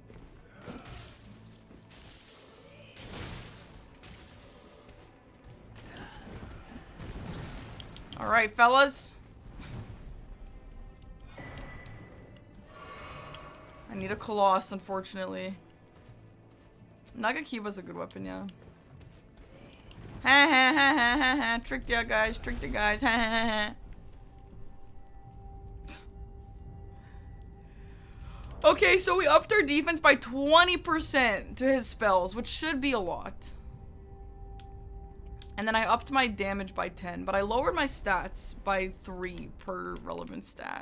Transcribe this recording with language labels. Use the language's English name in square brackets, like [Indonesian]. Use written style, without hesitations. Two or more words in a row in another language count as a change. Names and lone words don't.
[English] Alright, fellas. I need a Coloss, unfortunately. Nagakiba's a good weapon, yeah. Ha ha ha ha ha ha. Tricked ya guys, tricked ya guys. Ha ha ha ha. Okay, so we upped our defense by 20% to his spells, which should be a lot. And then I upped my damage by 10, but I lowered my stats by 3 per relevant stat.